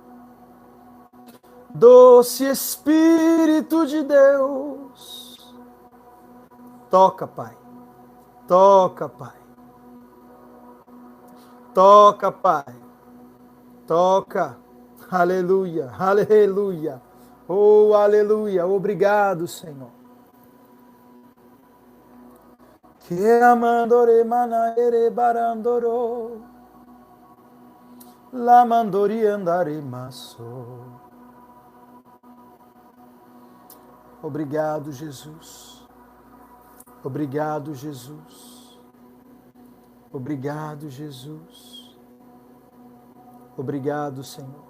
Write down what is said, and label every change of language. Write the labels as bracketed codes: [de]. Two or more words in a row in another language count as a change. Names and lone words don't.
[pt] Doce Espírito de Deus, toca, Pai, toca, Pai, toca, Pai, toca. Aleluia, aleluia, oh aleluia, obrigado, Senhor. Que amandore manaere barandoro, la mandori andare maso. Obrigado, Jesus. Obrigado, Jesus. Obrigado, Jesus. Obrigado, Senhor.